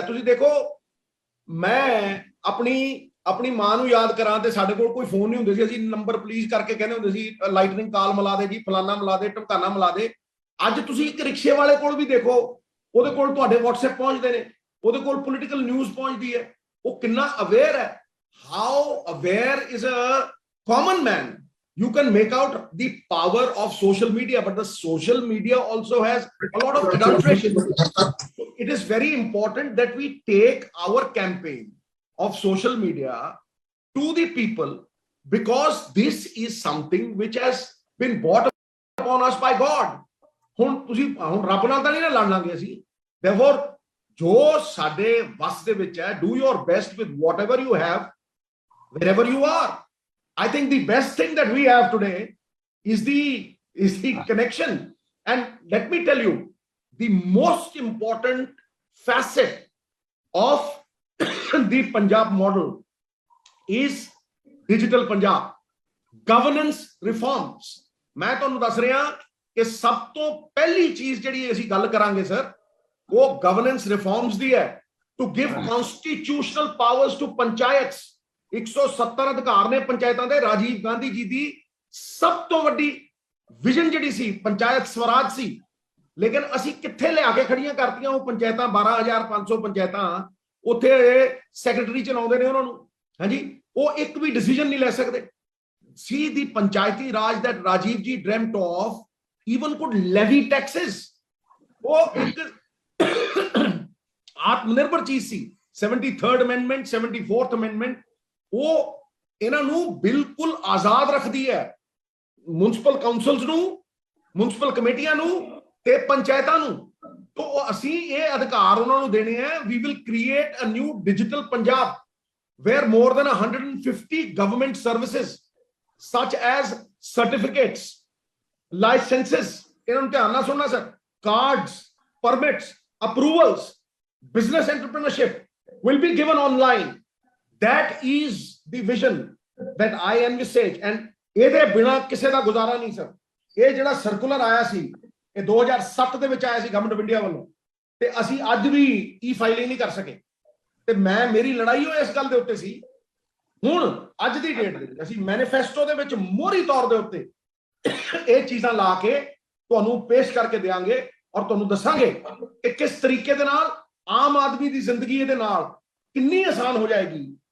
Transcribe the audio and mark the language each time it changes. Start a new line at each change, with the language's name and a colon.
Punjabi: ਤੁਸੀਂ ਦੇਖੋ, ਮੈਂ ਆਪਣੀ ਮਾਂ ਨੂੰ ਯਾਦ ਕਰਾਂ ਤੇ ਸਾਡੇ ਕੋਲ ਕੋਈ ਫੋਨ ਨਹੀਂ ਹੁੰਦੇ ਸੀ, ਅਸੀਂ ਨੰਬਰ ਪਲੀਜ਼ ਕਰਕੇ ਕਹਿੰਦੇ ਹੁੰਦੇ ਸੀ ਲਾਈਟਨਿੰਗ ਕਾਲ ਮਿਲਾ ਦੇ ਜੀ, ਫਲਾਨਾ ਮਿਲਾ ਦੇ, ਢਮਕਾਨਾ ਮਿਲਾ ਦੇ। ਅੱਜ ਤੁਸੀਂ ਇੱਕ ਰਿਕਸ਼ੇ ਵਾਲੇ ਕੋਲ ਵੀ ਦੇਖੋ, ਉਹਦੇ ਕੋਲ ਤੁਹਾਡੇ WhatsApp ਪਹੁੰਚਦੇ ਨੇ, ਉਹਦੇ ਕੋਲ ਪੋਲੀਟੀਕਲ ਨਿਊਜ਼ ਪਹੁੰਚਦੀ ਹੈ। ਉਹ ਕਿੰਨਾ ਅਵੇਅਰ ਹੈ।
English: How aware is a common man. You can make out the power of social media, but the social media also has a lot of adulteration. It is very important that we take our campaign of social media to the people, because this is something which has been brought upon us by God.
Punjabi: ਹੁਣ ਰੱਬ ਨਾਲ ਤਾਂ ਨਹੀਂ ਨਾ ਲੜਨਾਂਗੇ ਅਸੀਂ। Therefore, ਜੋ ਸਾਡੇ ਵਸ ਦੇ ਵਿੱਚ ਹੈ,
English: do your best with whatever you have, wherever you are. I think the best thing that we have today is the connection. And let me tell you, the most important facet of the Punjab model is digital Punjab governance reforms.
Punjabi: मैं ਤੁਹਾਨੂੰ ਦੱਸ ਰਿਹਾ ਕਿ ਸਭ ਤੋਂ ਪਹਿਲੀ ਚੀਜ਼ ਜਿਹੜੀ ਅਸੀਂ ਗੱਲ ਕਰਾਂਗੇ ਸਰ, ਉਹ ਗਵਰਨੈਂਸ ਰਿਫਾਰਮਸ ਦੀ ਹੈ।
English: to give constitutional powers to panchayats।
Punjabi: 170 ਅਧਿਕਾਰ ਨੇ ਪੰਚਾਇਤਾਂ ਦੇ। ਰਾਜੀਵ ਗਾਂਧੀ ਜੀ ਦੀ ਸਭ ਤੋਂ ਵੱਡੀ ਵਿਜ਼ਨ ਜਿਹੜੀ ਸੀ ਪੰਚਾਇਤ ਸਵਰਾਜ ਸੀ, ਲੇਕਿਨ ਅਸੀਂ ਕਿੱਥੇ ਲਿਆ ਕੇ ਖੜੀਆਂ ਕਰਤੀਆਂ ਉਹ ਪੰਚਾਇਤਾਂ। 12,500 ਪੰਚਾਇਤਾਂ, ਉੱਥੇ ਸੈਕਟਰੀ ਚਲਾਉਂਦੇ ਨੇ ਉਹਨਾਂ ਨੂੰ। ਹਾਂਜੀ, ਉਹ ਇੱਕ ਵੀ ਡਿਸੀਜਨ ਨਹੀਂ ਲੈ ਸਕਦੇ।
English: See the panchayati raj that Rajiv ji dreamt of even could levy taxes।
Punjabi: ਉਹ ਇੱਕ ਆਤਮਨਿਰਭਰ ਚੀਜ਼ ਸੀ। 73rd amendment, 74th amendment ਉਹ ਇਹਨਾਂ ਨੂੰ ਬਿਲਕੁਲ ਆਜ਼ਾਦ ਰੱਖਦੀ ਹੈ, ਮਿਊਨਿਸਪਲ ਕਾਉਂਸਲਸ ਨੂੰ, ਮਿਊਨਿਸਪਲ ਕਮੇਟੀਆਂ ਨੂੰ ਤੇ ਪੰਚਾਇਤਾਂ ਨੂੰ। ਤੋਂ ਅਸੀਂ ਇਹ ਅਧਿਕਾਰ ਉਹਨਾਂ ਨੂੰ ਦੇਣੇ ਹੈ।
English: We will create a new digital Punjab where more than 150 government services such as certificates, licenses,
Punjabi: ਇਹਨਾਂ ਨੂੰ ਧਿਆਨ ਨਾਲ ਸੁਣਨਾ sir,
English: cards, permits, approvals, business entrepreneurship will be given online। That is the vision that I envisage।
Punjabi: And ਇਹਦੇ ਬਿਨਾ ਕਿਸੇ ਦਾ ਗੁਜ਼ਾਰਾ ਨਹੀਂ ਸਰ। ਇਹ ਜਿਹੜਾ ਸਰਕੂਲਰ ਆਇਆ ਸੀ, ਇਹ 2007 ਦੇ ਵਿੱਚ ਆਇਆ ਸੀ ਗਵਰਨਮੈਂਟ ਆਫ ਇੰਡੀਆ ਵੱਲੋਂ, ਤੇ ਅਸੀਂ ਅੱਜ ਵੀ ਈ-ਫਾਈਲਿੰਗ ਨਹੀਂ ਕਰ ਸਕੇ। ਤੇ ਮੇਰੀ ਲੜਾਈ ਉਹ ਇਸ ਗੱਲ ਦੇ ਉੱਤੇ ਸੀ। ਹੁਣ ਅੱਜ ਦੀ ਡੇਟ ਦੇ ਵਿੱਚ ਅਸੀਂ ਮੈਨੀਫੈਸਟੋ ਦੇ ਵਿੱਚ ਮੋਹਰੀ ਤੌਰ ਦੇ ਉੱਤੇ ਇਹ ਚੀਜ਼ਾਂ ਲਾ ਕੇ ਤੁਹਾਨੂੰ ਪੇਸ਼ ਕਰਕੇ ਦੇਵਾਂਗੇ ਔਰ ਤੁਹਾਨੂੰ ਦੱਸਾਂਗੇ ਕਿ ਕਿਸ ਤਰੀਕੇ ਦੇ ਨਾਲ ਆਮ ਆਦਮੀ ਦੀ ਜ਼ਿੰਦਗੀ ਇਹਦੇ ਨਾਲ ਕਿੰਨੀ ਆਸਾਨ ਹੋ ਜਾਏਗੀ।